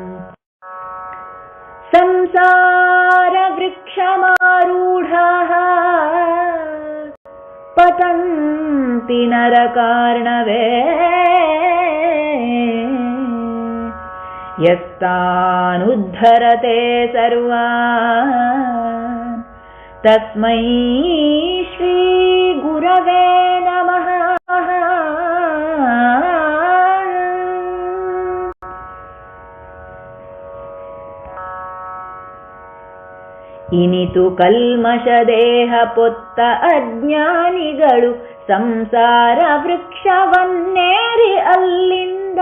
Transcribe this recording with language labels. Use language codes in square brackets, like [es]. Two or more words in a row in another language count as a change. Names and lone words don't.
[sa] ಸಂಸಾರ ವೃಕ್ಷಮಾರೂಢಃ ತಂತಿ ನರಕಾರ್ಣವೇ ಯಸ್ತಾನುದ್ಧರತೆ ಸರ್ವಾನ್ ತಸ್ಮೈ ಶ್ರೀ ಗುರವೇ ನಮಃ. [kn] ಇನಿತು ಕಲ್ಮಶ ದೇಹ ಪೊತ್ತ ಅಜ್ಞಾನಿಗಳು ಸಂಸಾರ ವೃಕ್ಷವನ್ನೇರಿ ಅಲ್ಲಿಂದ.